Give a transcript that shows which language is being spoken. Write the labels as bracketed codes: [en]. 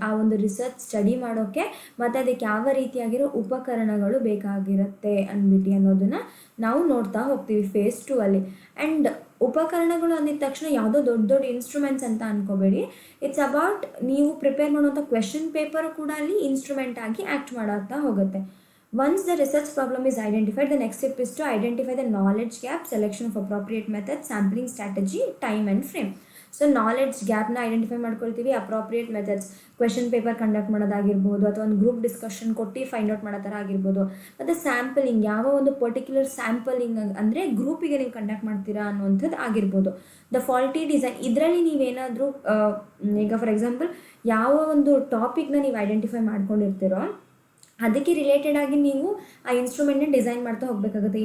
[kn] ಆ ಒಂದು research study ಮಾಡೋಕ್ಕೆ ಮತ್ತು ಅದಕ್ಕೆ ಯಾವ ರೀತಿಯಾಗಿರೋ ಉಪಕರಣಗಳು ಬೇಕಾಗಿರುತ್ತೆ ಅಂದ್ಬಿಟ್ಟು ಅನ್ನೋದನ್ನು ನಾವು ನೋಡ್ತಾ ಹೋಗ್ತೀವಿ ಫೇಸ್ 2 ಅಲ್ಲಿ. ಆ್ಯಂಡ್ ಉಪಕರಣಗಳು ಅಂದಿದ ತಕ್ಷಣ ಯಾವುದೋ ದೊಡ್ಡ ದೊಡ್ಡ ಇನ್ಸ್ಟ್ರೂಮೆಂಟ್ಸ್ ಅಂತ ಅಂದ್ಕೋಬೇಡಿ. ಇಟ್ಸ್ ಅಬೌಟ್ ನೀವು ಪ್ರಿಪೇರ್ ಮಾಡುವಂಥ ಕ್ವೆಶನ್ ಪೇಪರ್ ಕೂಡ ಅಲ್ಲಿ ಇನ್ಸ್ಟ್ರೂಮೆಂಟ್ ಆಗಿ ಆ್ಯಕ್ಟ್ ಮಾಡ್ತಾ ಹೋಗುತ್ತೆ. [en] Once the research problem is identified, the next step is to identify the knowledge gap, selection of appropriate method, sampling strategy, time and frame. [kn] So knowledge ಗ್ಯಾಪ್ನ identify ಮಾಡ್ಕೊಳ್ತೀವಿ, appropriate methods, question paper conduct ಮಾಡೋದಾಗಿರ್ಬೋದು, ಅಥವಾ ಒಂದು group discussion ಕೊಟ್ಟು find out ಮಾಡೋ ಥರ ಆಗಿರ್ಬೋದು, ಮತ್ತು sampling, ಯಾವ ಒಂದು ಪರ್ಟಿಕ್ಯುಲರ್ ಸ್ಯಾಂಪಲಿಂಗ್ ಅಂದರೆ ಗ್ರೂಪಿಗೆ ನೀವು ಕಂಡಕ್ಟ್ ಮಾಡ್ತೀರಾ ಅನ್ನುವಂಥದ್ದು ಆಗಿರ್ಬೋದು. ದ ಫಾಲ್ಟಿ ಡಿಸೈನ್, ಇದರಲ್ಲಿ ನೀವೇನಾದರೂ ಈಗ ಫಾರ್ ಎಕ್ಸಾಂಪಲ್ ಯಾವ ಒಂದು ಟಾಪಿಕ್ನ ನೀವು ಐಡೆಂಟಿಫೈ ಮಾಡ್ಕೊಂಡಿರ್ತೀರೋ ಅದಕ್ಕೆ ರಿಲೇಟೆಡ್ ಆಗಿ ನೀವು ಆ ಇನ್ಸ್ಟ್ರೂಮೆಂಟ್ನ ಡಿಸೈನ್ ಮಾಡ್ತಾ ಹೋಗಬೇಕಾಗುತ್ತೆ.